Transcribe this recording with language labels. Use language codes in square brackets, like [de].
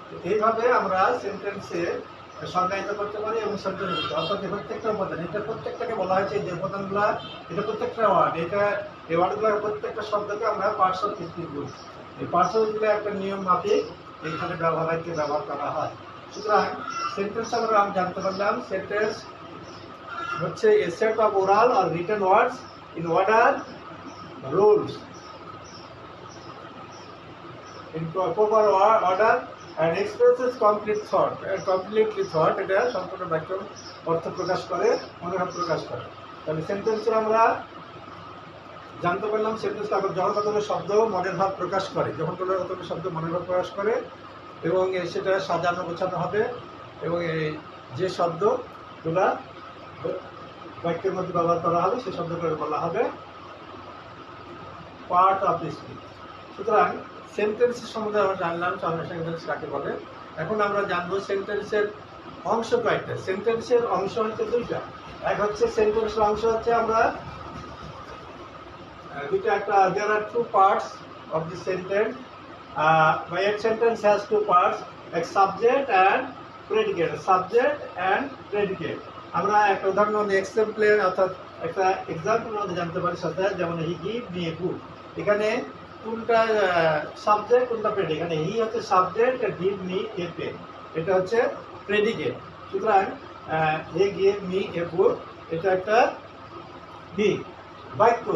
[bn] এইভাবে আমরা সেন্টেন্সে সংজ্ঞায়িত করতে পারি এবং সেন্টেন্স অর্থাৎ প্রত্যেকটা উপাদান, এটা প্রত্যেকটাকে বলা হয়েছে যে উপাদানগুলো, এটা প্রত্যেকটা ওয়ার্ড, এটা এই ওয়ার্ডগুলোর প্রত্যেকটা শব্দকে আমরা পার্টস অফ স্পিচ বলছি। এই পার্টসগুলো একটা নিয়ম মাফিক এইখানে ব্যবহার করা হয়। সুতরাং সেন্টেন্স আমরা জানতে পারলাম সেন্টেন্স হচ্ছে [en] a set of oral or written words in order, rules, in proper order and expresses completely thought [bn] এটা সম্পূর্ণ বাক্য অর্থ প্রকাশ করে, মনোভাব প্রকাশ করে। তাহলে সেন্টেন্সে আমরা জানতে পারলাম সেন্টেন্স যখন কোনো শব্দ মনের ভাব প্রকাশ করে, যখন কোনো শব্দ মনের ভাব প্রকাশ করে এবং সেটা সাজানো গোছানো হবে এবং যে শব্দগুলো বাক্যের মধ্যে ব্যবহার করা হবে সেই শব্দগুলো বলা হবে পার্ট অফ দ্য স্পিচ। সুতরাং সেন্টেন্সের সম্বন্ধে আমরা জানলাম সেন্টেন্স কাকে বলে। এখন আমরা জানবো সেন্টেন্সের অংশ কয়েকটা। সেন্টেন্সের অংশ হচ্ছে দুইটা। এক হচ্ছে সেন্টেন্সের অংশ হচ্ছে আমরা দুইটা, একটা [en] there are two parts of the sentence. My sentence has two parts, a subject and predicate. Subject and predicate. [bn] আমরা একটা উদাহরণ এক্সাম্পলে অর্থাৎ একটা এক্সাম্পলের মধ্যে জানতে পারি সাথে, যেমন হি গিভ মি এ বুক। এখানে কোনটা সাবজেক্ট কোনটা প্রেডিকেট? এখানে হি হচ্ছে subject আর give me a pen এটা হচ্ছে প্রেডিকেট। সুতরাং হি গিভ মি এ বুক এটা একটা হি বাক্য।